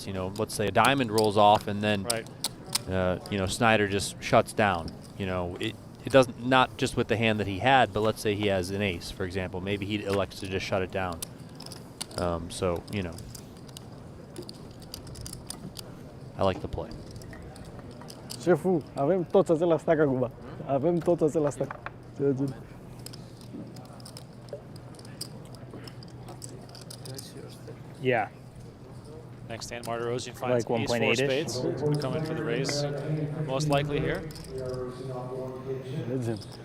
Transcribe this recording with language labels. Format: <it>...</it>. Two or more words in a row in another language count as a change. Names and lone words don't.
<en>You know, let's say a diamond rolls off and then, you know, Snider just shuts down. You know, it doesn't, not just with the hand that he had, but let's say he has an ace, for example. Maybe he elects to just shut it down. So, you know, I like the play.</en> <ro>Șeful, avem toți azi la stack acum. Avem toți azi la stack.</ro> <en>Yeah. Next hand, Martirosian finds Like ace 4 spades. He's going to come in for the raise, most likely here. Legend.</en>